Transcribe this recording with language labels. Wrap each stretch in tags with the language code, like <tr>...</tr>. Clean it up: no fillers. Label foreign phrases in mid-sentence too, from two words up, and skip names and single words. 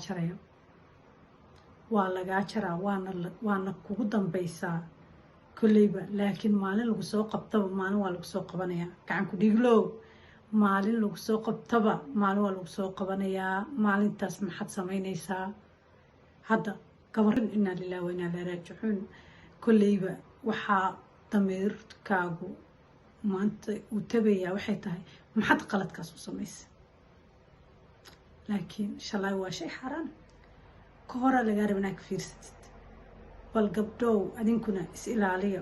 <so>lagaa jaraa waana kugu dambaysaa kulleyba laakiin maalin lagu soo qabtaba maalin waa lagu soo qabanayaa gacan ku dhiglow maalin lagu soo qabtaba maalin waa lagu soo qabanayaa maalintaas maxaad samaynaysaa hadda gabarin</so> <ar>إنا لله وإنا إليه راجعون</ar> <so>kulleyba waxaa damiirkaagu maanta uu tabayaa waxay tahay maxad qaladkaas u samaysay. laakiin shalay waa shay xaaraan ka hore lagaa raba inaad ka fiirsatid. bal gabdhow adinkuna is ilaaliya.</so>